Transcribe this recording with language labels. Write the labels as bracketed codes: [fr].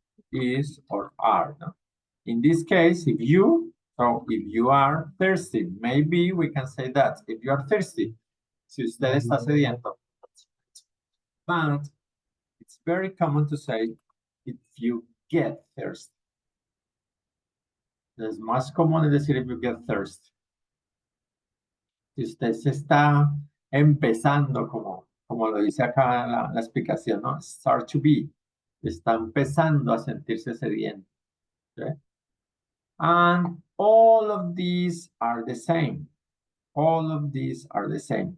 [en] Is, or are. No? In this case, if you are thirsty, maybe we can say that. If you are thirsty, [es] si usted está sediento. [en] But it's very common to say if you get thirsty. [es] Es más común decir [en] if you get thirsty. [es] Si usted se está empezando, como lo dice acá la explicación, ¿no? [en] Start to be. [es] Está empezando a sentirse sediento. [en] Okay? And all of these are the same. All of these are the same.